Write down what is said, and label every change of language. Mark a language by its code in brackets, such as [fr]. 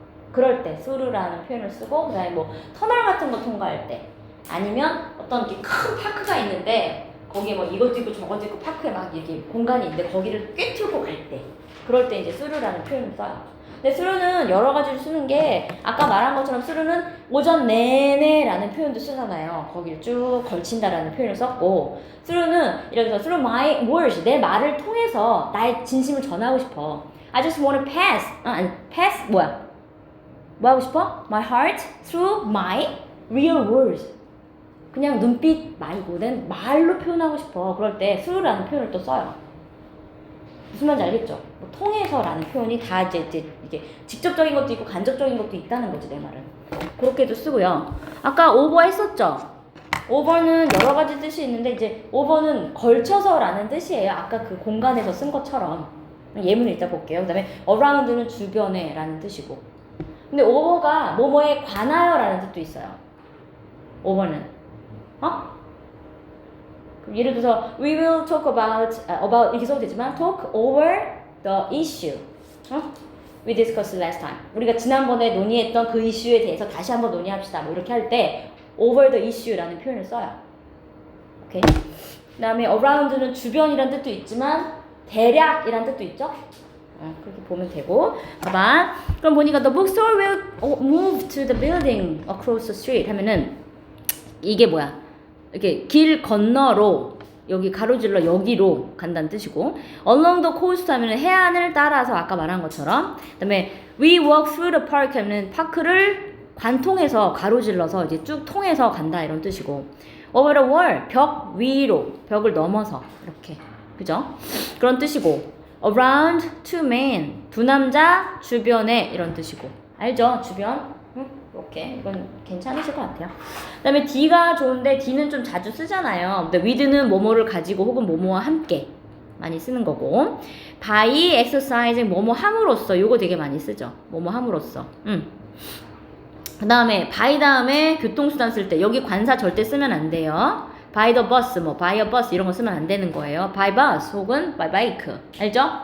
[ko] 그럴 때 수류라는 표현을 쓰고 그 다음에 뭐 터널 같은 거 통과할 때 아니면 어떤 이렇게 큰 파크가 있는데 거기에 뭐 이것도 있고 저것도 있고 파크에 막 이렇게 공간이 있는데 거기를 꿰뚫고 갈 때 그럴 때 이제 수류라는 표현을 써요. 근데 through는 여러 가지로 쓰는 게 아까 말한 것처럼 through는 오전 내내라는 표현도 쓰잖아요. 거기를 쭉 걸친다라는 표현을 썼고 through는 예를 들어서 through my words 내 말을 통해서 나의 진심을 전하고 싶어. [en] I just want to pass [ko] 아니 [en] pass [ko] 뭐야? 뭐 하고 싶어? [en] My heart through my real words. [ko] 그냥 눈빛 말고는 말로 표현하고 싶어. 그럴 때 through라는 표현을 또 써요. 무슨 말인지 알겠죠? 뭐 통해서라는 표현이 다 이제 이게 직접적인 것도 있고 간접적인 것도 있다는 거지 내 말은. 그렇게도 쓰고요. 아까 over 했었죠? over는 여러 가지 뜻이 있는데 이제 over는 걸쳐서라는 뜻이에요. 아까 그 공간에서 쓴 것처럼. 예문을 이따 볼게요. 그 다음에 around는 주변에라는 뜻이고. 근데 over가 뭐뭐에 관하여라는 뜻도 있어요. over는. 예를 들어서 [en] we will talk about [ko] 이렇게 써도 되지만 [en] talk over the issue. We discussed last time. [ko] 우리가 지난번에 논의했던 그 이슈에 대해서 다시 한번 논의합시다. 뭐 이렇게 할 때 over the issue라는 표현을 써요. 오케이. 그다음에 around는 주변이란 뜻도 있지만 대략이란 뜻도 있죠. 그렇게 보면 되고. 봐봐. 그럼 보니까 [en] the bookstore will move to the building across the street [ko] 하면은 이게 뭐야? 이렇게 길 건너로 여기 가로질러 여기로 간다는 뜻이고 along the coast 하면 해안을 따라서 아까 말한 것처럼 그다음에 [en] we walk through the park [ko] 하면 파크를 관통해서 가로질러서 이제 쭉 통해서 간다 이런 뜻이고 over the wall 벽 위로 벽을 넘어서 이렇게 그죠? 그런 뜻이고 around two men 두 남자 주변에 이런 뜻이고 알죠? 주변 이렇게 이건 괜찮으실 것 같아요. 그 다음에 D가 좋은데 D는 좀 자주 쓰잖아요. 근데 with는 뭐뭐를 가지고 혹은 뭐뭐와 함께 많이 쓰는 거고 by exercising 뭐뭐 함으로써 요거 되게 많이 쓰죠. 뭐뭐 함으로써. 그 다음에 by 다음에 교통수단 쓸 때 여기 관사 절대 쓰면 안 돼요. by the bus 뭐 by a bus 이런 거 쓰면 안 되는 거예요. by bus 혹은 by bike 알죠?